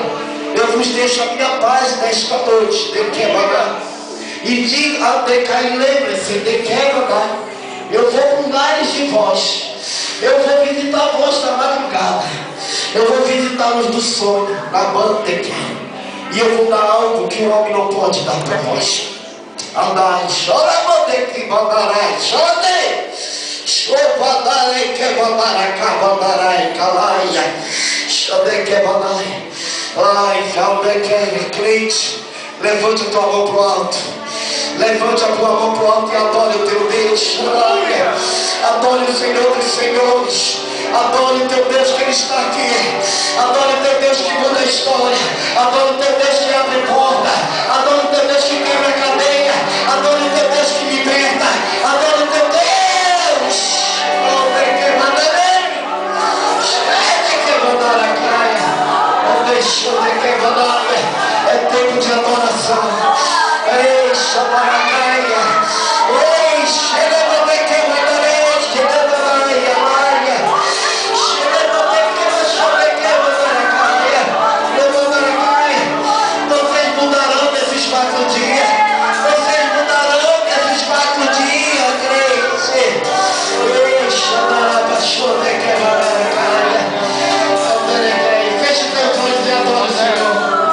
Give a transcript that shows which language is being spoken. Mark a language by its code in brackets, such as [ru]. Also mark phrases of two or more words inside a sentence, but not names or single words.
[pt] Eu vos deixo a minha paz nesta noite, de quem mandar, e diga ao Decai, lembre-se, de quem mandar, eu vou com lares de vós. Eu vou visitar vós na madrugada. Eu vou visitá-los do sonho, na manteca. E eu vou dar algo que o homem não pode dar para vós. Andai, chora, manteca, mandarai, chora, Chovadarei que babaracabarai calaia. Xande que balai. Ai, calde que crente. Levante a tua mão pro alto. Levante a tua mão pro alto e adore o teu Deus. Aleluia. Adore o Senhor dos Senhores. Adore o teu Deus que Ele está aqui. Adore o teu Deus que muda a história. Adore o teu Deus que abre porta. Adore o teu Deus que quebra a cadeia. Adore o teu Deus que liberta. Adore o teu Deus. Onde que mandarei? Onde que mandar a praia? Onde que mandar? É tempo de adoração. Ei, Xabaracaia. Ei, Xerebode que mandarei. Xerebode, Alaia. Xerebode que mandarei. Xerebode que vocês mudarão nesses 4 dias. Vocês mudarão nesses 4 dias, crente. Ei, Xabaracaia. Que Xabaracaia. Feche teus olhos e adore o Senhor.